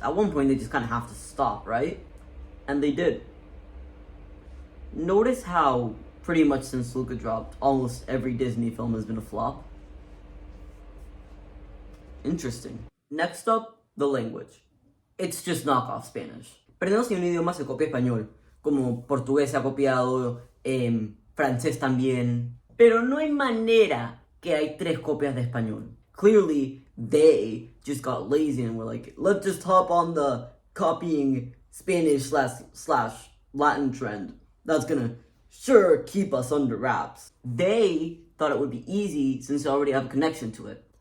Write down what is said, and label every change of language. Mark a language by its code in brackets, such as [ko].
[en] At one point, they just kind of have to stop, right? And they did. Notice how pretty much since Luca dropped, almost every Disney film has been a flop. Interesting. Next up, the language. It's just knockoff Spanish. [es] Pero si un idioma se copia español, como portugués se ha copiado, francés también. Pero no hay manera que hay 3 copias de español. [en] Clearly, they just got lazy and were like, let's just hop on the copying Spanish slash Latin trend. That's gonna sure keep us under wraps. They thought it would be easy since they already have a connection to it.